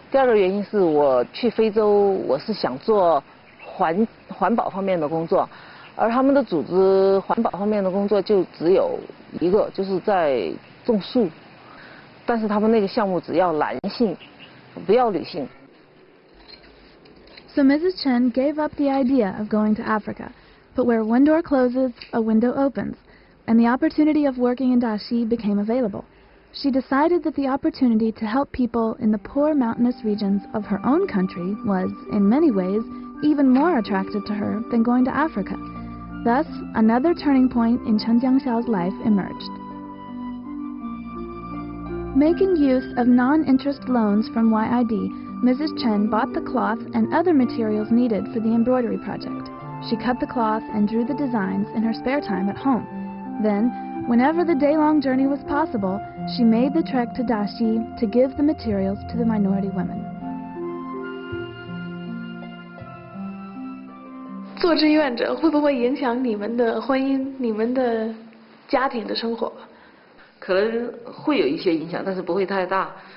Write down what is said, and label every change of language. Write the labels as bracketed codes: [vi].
[zh] 第二个原因是我去非洲，我是想做环保方面的工作，而他们的组织环保方面的工作就只有一个，就是在种树。但是他们那个项目只要男性，不要女性。 [en] So Mrs. Chen gave up the idea of going to Africa, but where one door closes, a window opens, and the opportunity of working in Daxi became available. She decided that the opportunity to help people in the poor mountainous regions of her own country was, in many ways, even more attractive to her than going to Africa. Thus, another turning point in Chen Jiangxiao's life emerged. Making use of non-interest loans from YID, Mrs. Chen bought the cloth and other materials needed for the embroidery project. She cut the cloth and drew the designs in her spare time at home. Then, whenever the day-long journey was possible, she made the trek to Daxi to give the materials to the minority women. [zh] 做志愿者会不会影响你们的婚姻、你们的家庭的生活？可能会有一些影响，但是不会太大。